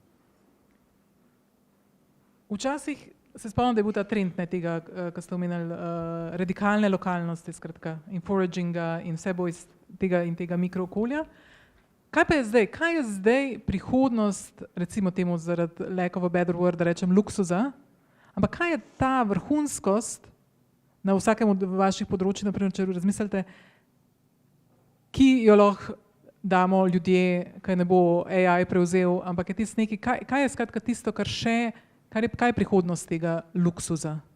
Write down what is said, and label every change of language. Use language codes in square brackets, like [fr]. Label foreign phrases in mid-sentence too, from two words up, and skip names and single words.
[sl] Včasih se spomnim, da je bil ta trend tega, kar ste omenili, radikalne lokalnosti, skratka, in foraginga in vse bo iz tega mikrookolja. Kaj pa je zdaj? Kaj je zdaj prihodnost, recimo temu zaradi [en] lack of a better word, [sl] da rečem luksuza, ampak kaj je ta vrhunskost na vsakem od vaših področji, naprimer, če razmislite, ki jo lahko damo ljudje, kaj ne bo AI prevzel, ampak je tisto nekaj, kaj je skratka tisto, kaj je prihodnost tega luksuza?